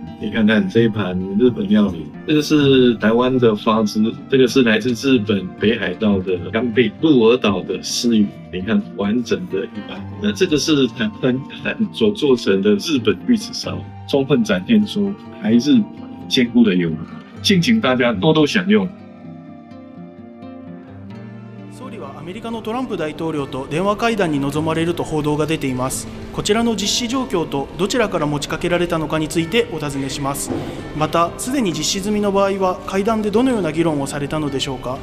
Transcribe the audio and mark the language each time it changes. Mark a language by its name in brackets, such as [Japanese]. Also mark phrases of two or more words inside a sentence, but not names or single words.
[Chinese] 你看看这一盘日本料理，这个是台湾的花枝，这个是来自日本北海道的干贝，鹿儿岛的丝鱼。你看完整的一盘，那这个是台湾所做成的日本玉子烧，充分展现出台日坚固的友谊。敬请大家多多享用。 [Japanese] 総理はアメリカのトランプ大統領と電話会談に臨まれると報道が出ています。こちらの実施状況とどちらから持ちかけられたのかについてお尋ねします。また、すでに実施済みの場合は会談でどのような議論をされたのでしょうか。